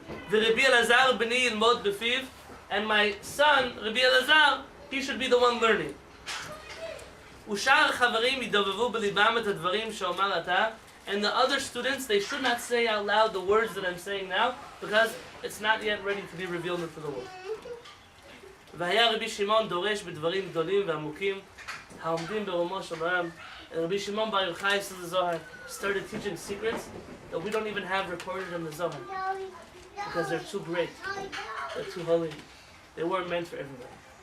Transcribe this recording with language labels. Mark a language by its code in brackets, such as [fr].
[he] Rabbi Elazar b'ni yilmod b'fiv, [en] and my son Rabbi Elazar, he should be the one learning. [he] Ushaar chavarim yidovevu b'libam et hadvarim she'omar ata, [en] and the other students, they should not say out loud the words that I'm saying now, because it's not yet ready to be revealed into the world. [he] והיה רבי שמעון דורש בדברים גדולים ועמוקים העומדים ברומו של עולם. [en] And Rabbi Shimon Bar Yochai, says the Zohar, started teaching secrets that we don't even have recorded in the Zohar, because they're too great, they're too holy, they weren't meant for everybody.